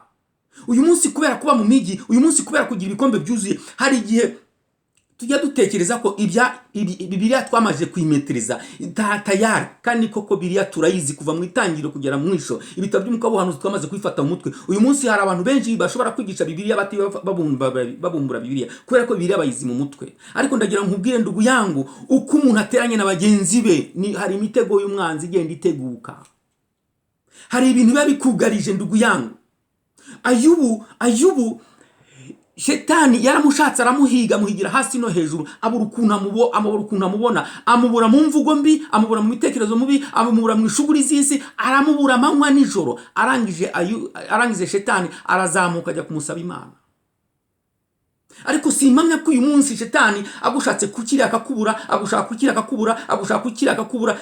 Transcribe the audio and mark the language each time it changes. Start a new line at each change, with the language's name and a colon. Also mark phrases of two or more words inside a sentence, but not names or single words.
Kinyarwanda: Uyu munsi kubera kuba mu migi, uyu munsi kubera kugira ibikombe byuzuye, hari igihe tujya dutekereza ko Bibiliya twamaje kwimetereza tayari, kandi koko Bibiliya turayizi kuva mu itangiriro kugera mu mwisho. Ibitabo by'umwuka w'ubuhanuzi twamaze kwifata mu mutwe. Uyu munsi hari abantu benshi bashobora kwigisha Bibiliya babumbura Bibiliya kubera ko Bibiliya bayizi mu mutwe. Ariko ndagira nkubwire
Swahili: ndugu yangu,
Kinyarwanda: uko umuntu ateranye na bagenzi be, hari imitego y'umwanzi igenda iteguka, hari ibintu biba bikugarije
Swahili: ndugu yangu.
Kinyarwanda: Ayubu Shetani yaramushatse aramuhiga, amuhigira hasi no hejuru, abura ukuntu amubona, amubura mu mvugo mbi, amubura mu mitekerezo mubi, amubura mu ishuguri z'isi, aramubura amanywa nijoro. Arangije Shetani arazamuka ajya kumusaba Imana. Ariko simpamya ko uyu munsi Shetani agushatse kukiri akakubura, agushaka kukiri akakubura, agushaka kukiri akakubura.